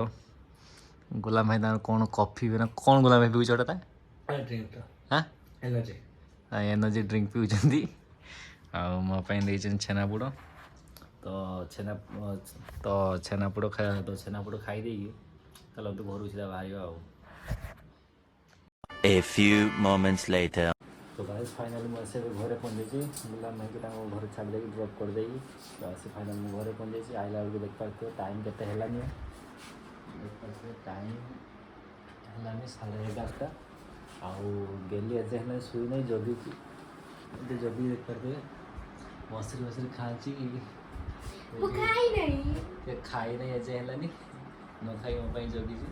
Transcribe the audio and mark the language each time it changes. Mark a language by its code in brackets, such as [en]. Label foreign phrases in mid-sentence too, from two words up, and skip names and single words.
[or] ଗୁଲାମ ଭାଇ ତାଙ୍କର କ'ଣ କଫି ନା କ'ଣ ଗୁଲାମ ଭାଇ ପିଉଛି ଏଟା [en] energy drink [or] ପିଉଛନ୍ତି ଆଉ ମୋ ପାଇଁ ଦେଇଛନ୍ତି ଛେନାପୋଡ଼। ତ ଛେନାପୋଡ଼ ଖାଇ ଦେଇକି ଚାଲନ୍ତୁ ଘରକୁ ସିଧା ବାହାରିବା ଆଉ। [en] A few moments later. [or] ତ [en] guys finally [or] ମୁଁ ଆସି ଏବେ ଘରେ ପହଞ୍ଚିଯାଇଛି। ଗୁଲାମ ଭାଇକି ତାଙ୍କ ଘରେ ଛାଡ଼ି ଦେଇକି ଡ୍ରପ୍ କରିଦେଇକି ତ ଆସି ଫାଇନାଲି ମୁଁ ଘରେ ପହଞ୍ଚିଯାଇଛି। ଆଇଲା ବେଳକୁ ଦେଖିପାରୁଥିବେ ଟାଇମ୍ କେତେ ହେଲାନି ଦେଖିପାରୁଥିବେ ଟାଇମ୍ ହେଲାନି 11:30 ଆଉ ଗେଲି ଏତେ ହେଲାନି ଶୋଇ ନାହିଁ ଜଗିଛି ଏତେ ଜଗି ଦେଖିପାରୁଥିବେ ବସିରି ଖାଉଛି ଖାଇ ନାହିଁ ଏଯାଏ ହେଲାନି ନ ଖାଇ ମୋ ପାଇଁ ଜଗିଛି।